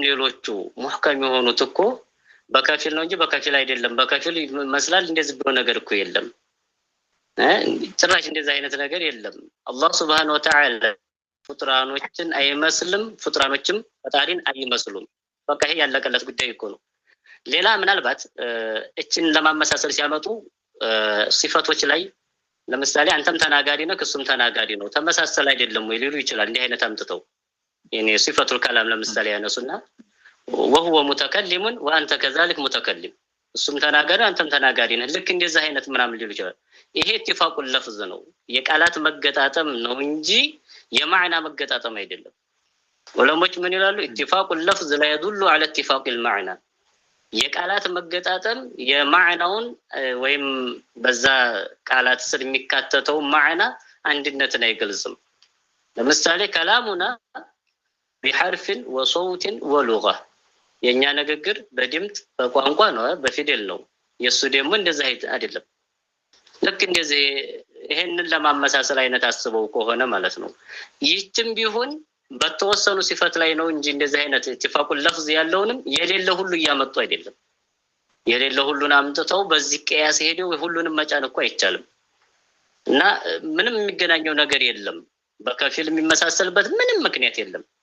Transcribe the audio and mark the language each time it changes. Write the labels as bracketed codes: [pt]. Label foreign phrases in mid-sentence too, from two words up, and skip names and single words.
[am] ሌሎቹ ሙህከም የሆኑት እኮ በከፊል ነው እንጂ በከፊል አይደለም በከፊል ይመስላል እንደዚህ ብሎ ነገር እኮ የለም ጭራሽ እንደዚህ አይነት ነገር የለም አላህ [ar] سبحانه وتعالى [am] ፍጡራኖችን አይመስልም ፍጡራኖችም ፈጣሪን አይመስሉም በቃ ይሄ ያለቀለት ጉዳይ እኮ ነው ሌላ ምናልባት እችን ለማመሳሰል ሲያመጡ ሲፈቶች ላይ ለምሳሌ አንተም ተናጋሪ ነህ እሱም ተናጋሪ ነው ተመሳሳይ አይደለም ወይ ሊሉ ይችላል እንዲህ አይነት አምጥተው [ar] يعني صفة الكلام [am] ለምሳሌ ያነሱና [ar] وهو متكلم وانت كذلك متكلم [am] እሱም ተናጋሪ አንተም ተናጋሪ ነህ ልክ እንደዚህ አይነት ምናምን ሊሉ ይችላል ይሄ [ar] اتفاق اللفظ [am] ነው የቃላት መገጣጠም ነው እንጂ የማዕና መገጣጠም አይደለም ዑለሞች ምን ይላሉ [ar] اتفاق اللفظ لا يدل على اتفاق المعنى [am] የቃላት መገጣጠም የማዕናውን ወይም በዛ ቃላት ስር የሚካተተው ማዕና አንድነትን አይገልጽም ለምሳሌ [ar] كلامنا بحرف وصوت ولغة [am] የኛ ንግግር በድምጽ በቋንቋ ነው በፊደል ነው የሱ ደግሞ እንደዛ አይደለም ልክ እንደዚህ ይሄንን ለማመሳሰል አይነት አስበው ከሆነ ማለት ነው ይህችም ቢሆን በተወሰኑ ሲፈት ላይ ነው እንጂ እንደዚህ አይነት [ar] اتفاق اللفظ [am] ያለውንም የሌለ ሁሉ ያመጡ አይደለም የሌለ ሁሉን አምጥተው በዚህ ቅያስ ሄደው ሁሉንም መጫን እኮ አይቻልም እና ምንም የሚገናኘው ነገር የለም በከፊል የሚመሳሰልበት ምንም ምክንያት የለም